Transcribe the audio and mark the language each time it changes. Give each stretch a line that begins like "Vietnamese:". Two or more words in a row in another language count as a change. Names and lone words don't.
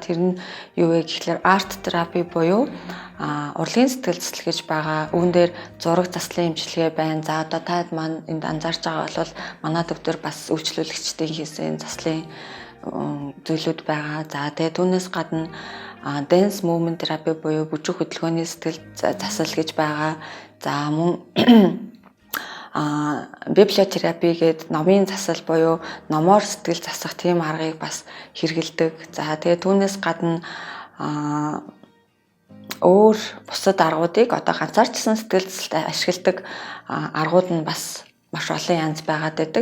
Mongolian: Тэр нь юу вэ гэхэлэр арт терапи буюу урлагийн сэтгэл засал гэж байгаа. Үүн дээр зураг заслын эмчилгээ байна. За одоо таад маань энд анзаарч байгаа бол манай төв дээр бас үйлчлүүлэгчдийн хийсэн заслын зүйлүүд байгаа. За тэгээ түүнээс гадна
English: dance movement therapy
Mongolian: буюу бүжиг хөдөлгөөний сэтгэл засал гэж байгаа. За мөн библиотерапи гэдэг номын засал буюу номоор сэтгэл засах тийм аргыг бас хэрэгэлдэг. За тэгээ түүнээс гадна өөр бусад аргуудыг одоо ганцаарчсан сэтгэл засалд ашигладаг аргууд нь бас маш олон янз байгаад байдаг.